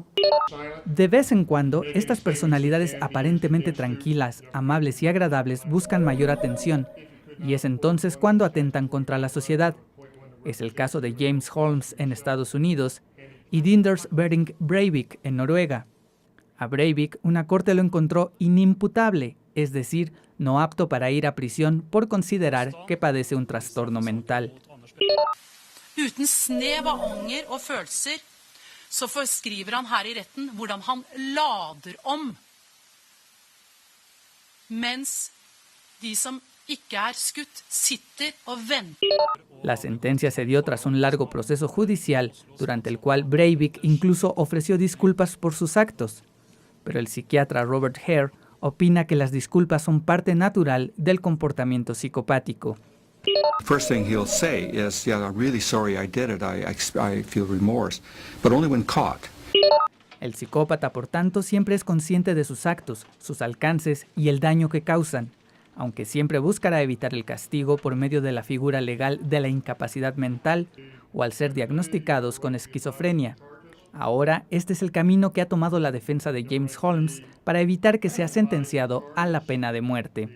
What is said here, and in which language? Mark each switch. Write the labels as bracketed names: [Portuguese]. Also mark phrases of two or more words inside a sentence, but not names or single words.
[Spanish] De vez en cuando, estas personalidades aparentemente tranquilas, amables y agradables buscan mayor atención, y es entonces cuando atentan contra la sociedad. Es el caso de James Holmes en Estados Unidos y Anders Behring Breivik en Noruega. A Breivik, una corte lo encontró inimputable, es decir, no apto para ir a prisión por considerar que padece un trastorno mental. [Norwegian] Uten snev av anger og følelser, så forskriver han her I retten hvordan han lader om, mens de som ikke skutt sitter og venter. [Spanish] La sentencia se dio tras un largo proceso judicial, durante el cual Breivik incluso ofreció disculpas por sus actos. Pero el psiquiatra Robert Hare opina que las disculpas son parte natural del comportamiento psicopático. [English] First thing he'll say is, "Yeah, I'm really sorry I did it. I feel remorse," but only when caught. [Spanish] El psicópata, por tanto, siempre es consciente de sus actos, sus alcances y el daño que causan, aunque siempre buscará evitar el castigo por medio de la figura legal de la incapacidad mental o al ser diagnosticados con esquizofrenia. Ahora, este es el camino que ha tomado la defensa de James Holmes para evitar que sea sentenciado a la pena de muerte.